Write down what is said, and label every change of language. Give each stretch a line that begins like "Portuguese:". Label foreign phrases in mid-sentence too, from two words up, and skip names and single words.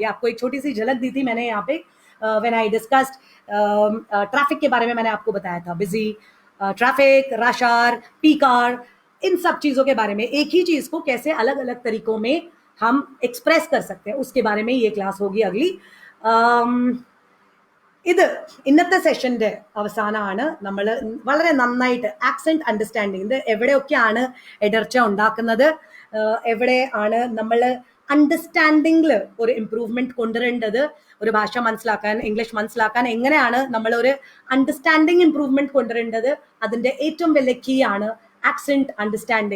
Hindi: आपको एक छोटी सी झलक दी थी मैंने यहाँ पे
English: when I discussed traffic
Hindi: के बारे में. मैंने आपको बताया था
English: busy traffic, rush hour, peak hour,
Hindi: इन सब चीज़ों के बारे में, एक ही चीज़ को कैसे अलग अलग तरीकों में हम എക്സ്പ്രസ് कर सकते हैं, उसके बारे में ये क्लास होगी अगली.
Malayalam: ഇത് ഇന്നത്തെ സെഷൻ്റെ അവസാനമാണ്. നമ്മൾ വളരെ നന്നായിട്ട്
English: accent understanding,
Malayalam: ഇത് എവിടെയൊക്കെയാണ് ഇടർച്ച ഉണ്ടാക്കുന്നത്, എവിടെയാണ് നമ്മൾ അണ്ടർസ്റ്റാൻഡിങ്ങിൽ ഒരു ഇംപ്രൂവ്മെന്റ് കൊണ്ടുവരേണ്ടത്, ഒരു ഭാഷ മനസ്സിലാക്കാൻ, ഇംഗ്ലീഷ് മനസ്സിലാക്കാൻ എങ്ങനെയാണ് നമ്മൾ ഒരു
English: understanding improvement
Malayalam: കൊണ്ടുവരേണ്ടത്, അതിൻ്റെ ഏറ്റവും വലിയ കീ ആണ്
English: accent understanding.